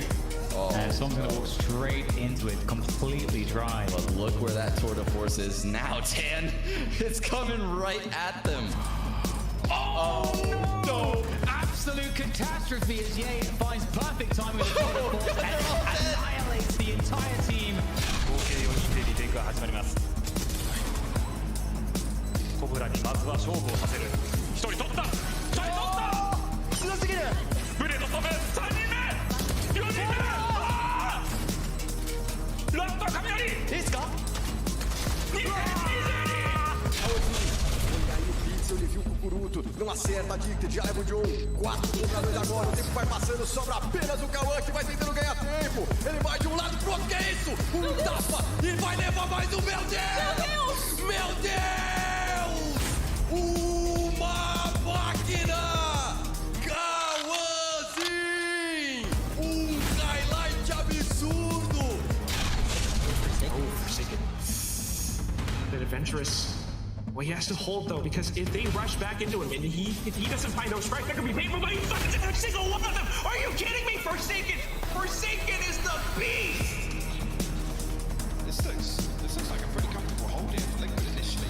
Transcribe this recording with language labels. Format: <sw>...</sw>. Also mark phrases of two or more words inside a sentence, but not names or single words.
<en>Someone's gonna walk straight into it, completely dry. But look where that Tour de Force is now, Tan. It's coming right at them. Oh no! Absolute catastrophe as Ye finds perfect timing with the Tour de Force and annihilates the entire team.</en> <ja>合計4人でリテイクが始まります。コブラにまずは勝負をさせる。一人取った。一人取った。強すぎる。ブレード飛ぶ。3人目。4人目。ラント雷。いいですか</ja> <pt>Ele viu o Cucuruto, não acerta a dicta, já leva o John. 4-2 agora, o tempo vai passando, sobra apenas o Cauã que vai tentando ganhar tempo. Ele vai de um lado pro outro, que é isso? Um tapa e vai levar mais um, meu Deus! Meu Deus! Uma máquina! Cauãzinho! Highlight absurdo!</pt> <en>Bit adventurous. Well, he has to hold though, because if they rush back into him and if he doesn't find no strike, that could be painful. But he fucking every single one of them. Are you kidding me? Forsaken is the beast. This looks like a pretty comfortable hold here for Liquid initially.</en>